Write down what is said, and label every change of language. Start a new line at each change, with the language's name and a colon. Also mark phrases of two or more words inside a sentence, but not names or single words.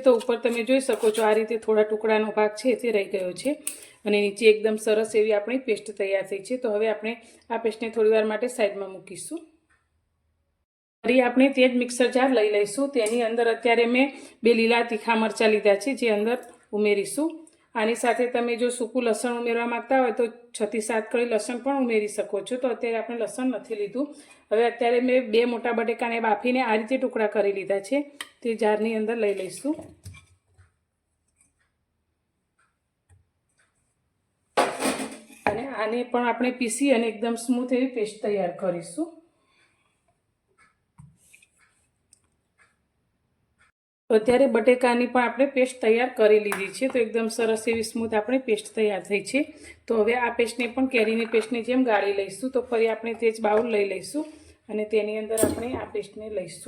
Gujarati: તો ઉપર તમે જોઈ શકો છો આ રીતે થોડા ટુકડાનો ભાગ છે તે રહી ગયો છે અને નીચે એકદમ સરસ એવી આપણી પેસ્ટ તૈયાર થઈ છે। તો હવે આપણે આ પેસ્ટને થોડીવાર માટે સાઇડમાં મૂકીશું. ફરી આપણે તે જ
English: mixer jar
Gujarati: લઈ લઈશું। તેની અંદર અત્યારે મેં 2 લીલા તીખા મરચા લીધા છે જે અંદર ઉમેરીશું। આની સાથે તમે જો સૂકું લસણ ઉમેરવા માંગતા હોય તો 6 થી 7 કળી લસણ પણ ઉમેરી શકો છો। તો અત્યારે આપણે લસણ નથી લીધું। હવે અત્યારે મેં 2 મોટા બટેકાને બાફીને આ રીતે ટુકડા કરી લીધા છે તે જારની અંદર લઈ લઈશું। અને આને પણ આપણે પીસી અને એકદમ સ્મૂથ એવી પેસ્ટ તૈયાર કરીશું। તો અત્યારે બટેકાની પણ આપણે પેસ્ટ તૈયાર કરી લીધી છે। તો એકદમ સરસ એવી સ્મૂથ આપણે પેસ્ટ તૈયાર થઈ છે। તો હવે આ પેસ્ટને પણ કેરીની પેસ્ટની જેમ ગાળી લઈશું। તો ફરી આપણે તે જ બાઉલ લઈ લઈશું અને તેની અંદર આપણે આ પેસ્ટને લઈશું।